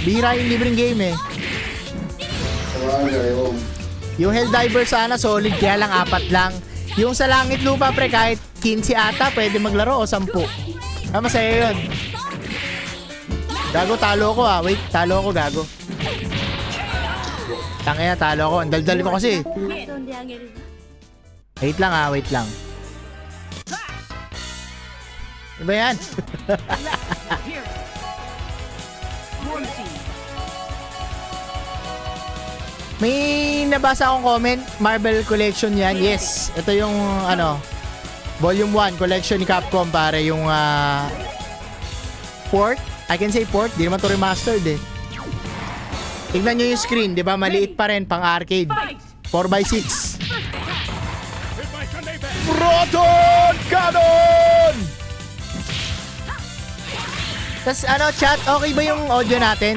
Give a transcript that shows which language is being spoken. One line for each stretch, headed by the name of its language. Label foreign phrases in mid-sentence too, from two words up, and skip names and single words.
Filipino: Bihira yung libreng game eh. Yung Helldiver sana solid, kaya lang 4 lang. Yung sa langit lupa pre, kahit 15 ata, pwede maglaro o 10. Masaya yun. Gago, talo ko ah. Wait, talo ko, gago. Tangina, talo ako. Ang daldal ko kasi.
Japanese: 遊んであげるわ
Filipino: Wait lang ha, wait lang. Ano ba yan? May nabasa akong comment, Marvel Collection yan. Yes, ito yung ano, Volume 1 Collection ni Capcom pare, yung port.
English: I can say port,
Filipino: di naman to remastered eh. Tignan nyo yung screen, di ba? Maliit pa rin, pang arcade.
English: 4x6. Proton Cannon!
Filipino: Tas ano, chat, okay ba yung audio natin?